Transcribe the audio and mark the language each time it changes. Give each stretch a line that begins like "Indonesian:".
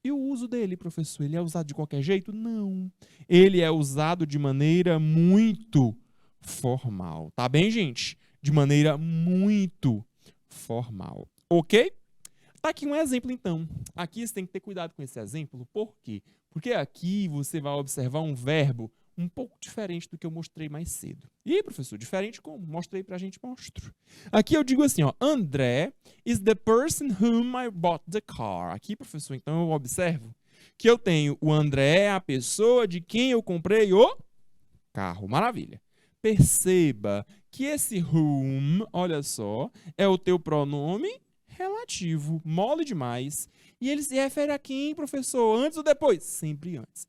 Portuguese: E o uso dele, professor, ele é usado de qualquer jeito? Não. Ele é usado de maneira muito formal. Tá bem, gente? De maneira muito formal. Ok? Tá aqui um exemplo, então. Aqui você tem que ter cuidado com esse exemplo. Por quê? Porque aqui você vai observar um verbo um pouco diferente do que eu mostrei mais cedo. E, professor, diferente como? Mostra aí pra gente, mostro. Aqui eu digo assim, ó.
English: André is the person whom I bought the car.
Portuguese: Aqui, professor, então eu observo que eu tenho o André, a pessoa de quem eu comprei o carro. Maravilha. Perceba que esse whom, olha só, é o teu pronome relativo, mole demais. E ele se refere a quem, professor? Antes ou depois? Sempre antes.